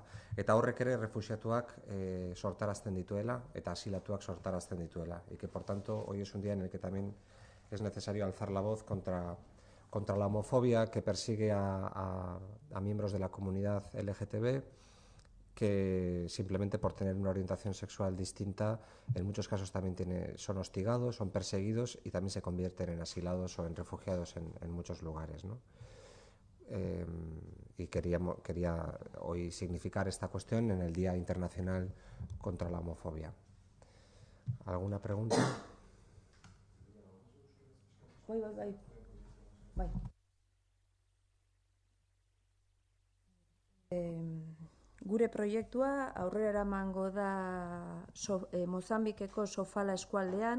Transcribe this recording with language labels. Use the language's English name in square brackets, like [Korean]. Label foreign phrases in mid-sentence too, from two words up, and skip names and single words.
[Basque] Eta horrek ere refuxiatuak sortarazten dituela eta asilatuak sortarazten dituela. [Spanish] Y que por tanto hoy es un día en el que también es necesario alzar la voz contra la homofobia que persigue a miembros de la comunidad LGTB, que simplemente por tener una orientación sexual distinta, en muchos casos también son hostigados, son perseguidos y también se convierten en asilados o en refugiados en muchos lugares, ¿no? Y quería hoy significar esta cuestión en el Día Internacional contra la Homofobia. ¿Alguna pregunta? [Basque] Bai. Gure proiektua aurrera eramango da Mozambikeko Sofala eskualdean.